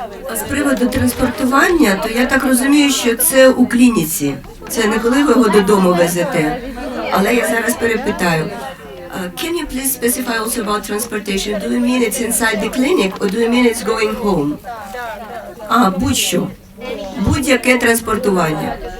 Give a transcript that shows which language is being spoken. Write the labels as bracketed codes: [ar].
[uk] А з приводу транспортування, то я так розумію, що це у клініці. Це не коли ви його додому везете. Але я зараз перепитаю. [en] Can you please specify also about transportation? Do you mean it's inside the clinic or do you mean it's going home? [uk] Будь-що. Будь-яке транспортування.